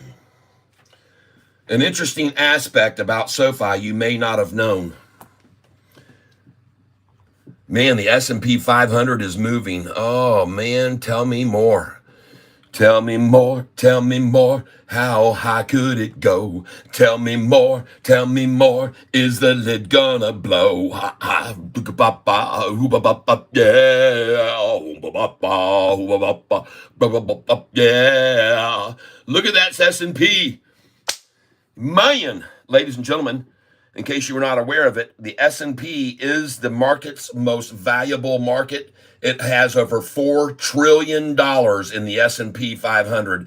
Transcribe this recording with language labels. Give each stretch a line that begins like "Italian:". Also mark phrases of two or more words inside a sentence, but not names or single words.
English: An interesting aspect about Sofi you may not have known. Man, the S&P 500 is moving. Oh, man, tell me more. Tell me more, tell me more. How high could it go? Tell me more, tell me more. Is the lid gonna blow? Ha ha, ba-ba-ba, hoo-ba-ba-ba, yeah. Hoo-ba-ba-ba, hoo-ba-ba-ba, ba-ba-ba-ba, yeah. Look at that S&P. Man, ladies and gentlemen, in case you were not aware of it, the S&P is the market's most valuable market. It has over $4 trillion in the S&P 500.